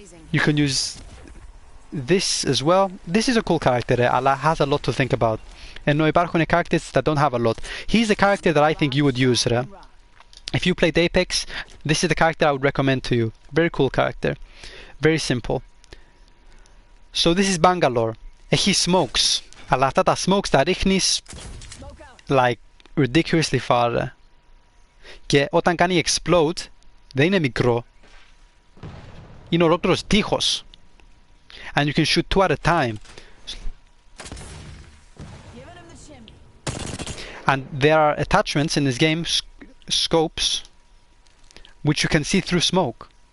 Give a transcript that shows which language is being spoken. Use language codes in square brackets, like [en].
[en] You can use this as well. This is a cool character, Allah has a lot to think about. [el] Ενώ υπάρχουν [en] characters that don't have a lot. He's the character that I think you would use, right? If you played Apex, this is the character I would recommend to you. Very cool character. Very simple. So this is Bangalore. [el] Έχει [en] smokes. [el] Αλλά αυτά τα smokes τα ρίχνεις [en] like ridiculously far. [el] Και όταν κάνει explode, δεν είναι μικρό. Είναι ολόκληρος τείχος. [en] And you can shoot 2 at a time. And there are attachments in this game, scopes, which you can see through smoke.